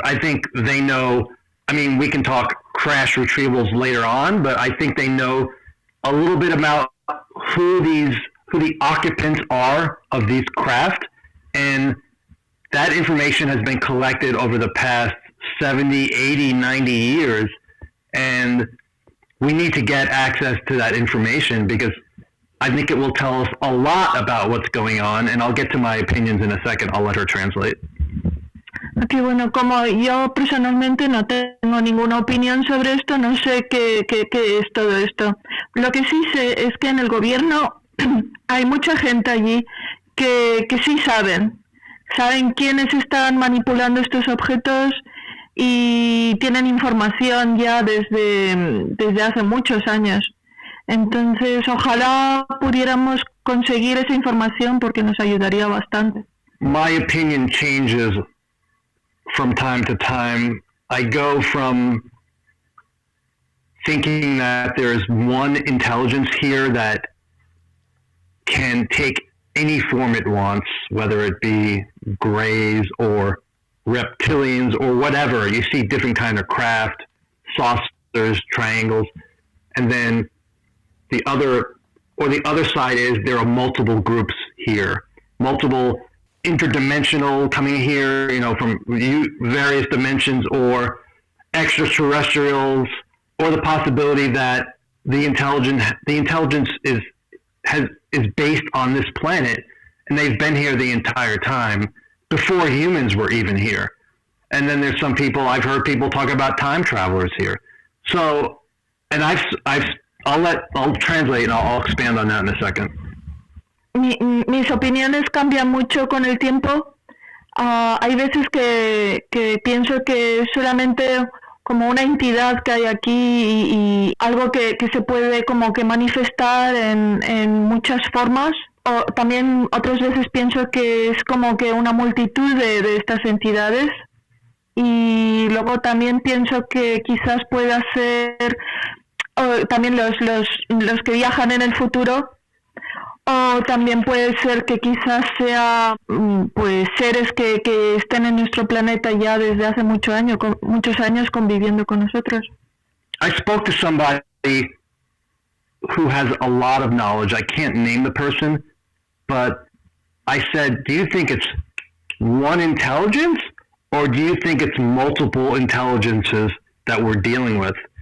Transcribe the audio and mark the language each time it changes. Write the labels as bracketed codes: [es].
[en] I think they know, I mean, we can talk crash retrievals later on, but I think they know a little bit about who the occupants are of these craft, and that information has been collected over the past 70, 80, 90 years, and we need to get access to that information because I think it will tell us a lot about what's going on, and I'll get to my opinions in a second. I'll let her translate. [es] Okay, bueno, como yo personalmente no tengo ninguna opinión sobre esto, no sé qué es todo esto. Lo que sí sé es que en el gobierno hay mucha gente allí que sí saben quiénes están manipulando estos objetos y tienen información ya desde hace muchos años. Entonces, ojalá pudiéramos conseguir esa información porque nos ayudaría bastante. [en] My opinion changes from time to time. I go from thinking that there's one intelligence here that can take any form it wants, whether it be grays or reptilians or whatever. You see different kind of craft, saucers, triangles, and then the other side is there are multiple groups here, multiple interdimensional coming here, from various dimensions, or extraterrestrials, or the possibility that the intelligence is based on this planet, and they've been here the entire time before humans were even here. And then there's some people, I've heard people talk about time travelers here. So, and I'll translate and I'll expand on that in a second. [es] Mis opiniones cambian mucho con el tiempo. Hay veces que pienso que es solamente como una entidad que hay aquí y algo que se puede como que manifestar en muchas formas. O también otras veces pienso que es como que una multitud de estas entidades. Y luego también pienso que quizás pueda ser también los que viajan en el futuro, o también puede ser que quizás sea pues seres que estén en nuestro planeta ya desde hace muchos años conviviendo con nosotros. [en] I spoke to somebody who has a lot of knowledge. I can't name the person, but I said, do you think it's one intelligence, or do you think it's multiple intelligences that we're dealing with?